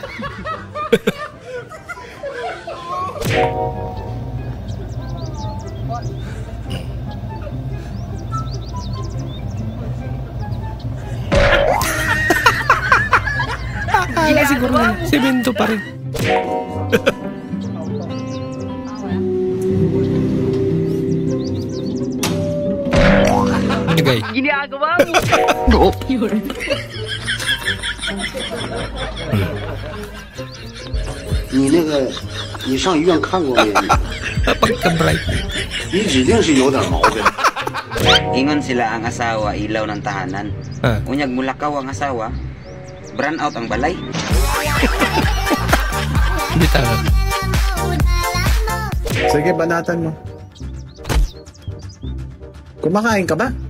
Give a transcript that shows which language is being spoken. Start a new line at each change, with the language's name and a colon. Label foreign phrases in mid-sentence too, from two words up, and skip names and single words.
Filipino: Akala siguro na semento pa rin. Agay. Ginagawa mo! Yun.
Chinese: 你那个，你上医院看过没？你指定是有点毛病。
Cebuano: Ingon sila ang asawa
Filipino: ilaw ng tahanan.
Cebuano: Unyag mulakaw ang asawa,
English: burn out
Cebuano: ang balay. Bitaw.
Filipino: Sige, banatan mo. Kumakain ka ba?